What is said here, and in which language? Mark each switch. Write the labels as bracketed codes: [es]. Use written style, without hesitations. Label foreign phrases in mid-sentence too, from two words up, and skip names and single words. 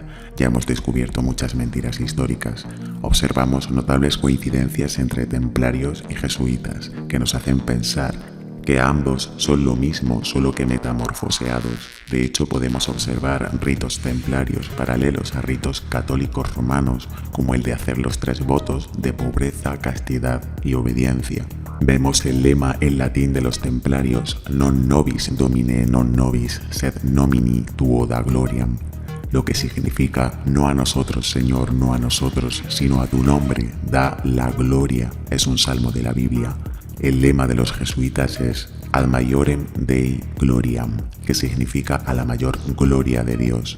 [es] Ya hemos descubierto muchas mentiras históricas. Observamos notables coincidencias entre templarios y jesuitas, que nos hacen pensar que ambos son lo mismo, solo que metamorfoseados. De hecho, podemos observar ritos templarios paralelos a ritos católicos romanos, como el de hacer los 3 votos de pobreza, castidad y obediencia. Vemos el lema en latín de los templarios: [la] non nobis domine non nobis, sed nomini tuo da gloriam, [es] lo que significa: no a nosotros, Señor, no a nosotros, sino a tu nombre, da la gloria. Es un salmo de la Biblia. El lema de los jesuitas es [la] Ad maiorem Dei gloriam, [es] que significa a la mayor gloria de Dios.